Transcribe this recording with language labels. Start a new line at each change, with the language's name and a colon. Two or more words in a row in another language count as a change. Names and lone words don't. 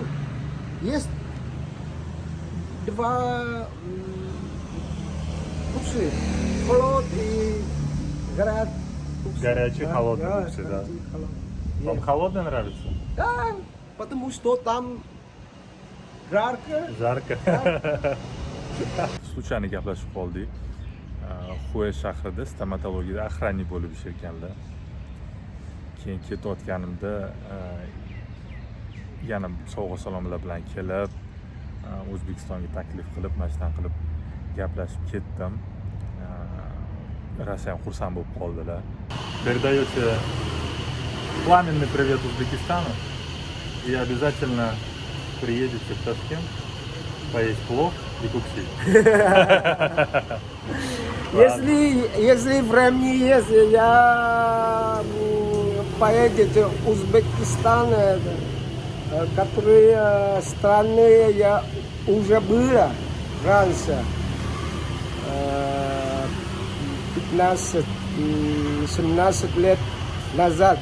Russian: Есть два кукши. Холод и Горячий, холодный кукси, да. Вам холодно нравится? Да, потому что там жарко. Жарко. Случайно
Uzbek: gaplashib qoldik. Xue shahrida stomatologiyada охранник bo'lib ishlayotganlar. Keyin ketayotganimda yana sovg'a salomlar bilan kelib, O'zbekistonga taklif qilib, mana shunaqa qilib gaplashib ketdim. Rosa ham xursand bo'lib qoldilar.
Russian: Передаете пламенный привет Узбекистану и обязательно приедете в Ташкент поесть плов и кукси. Если времени есть, я поедете в Узбекистан, которые страны я уже была раньше, 15-17 лет назад.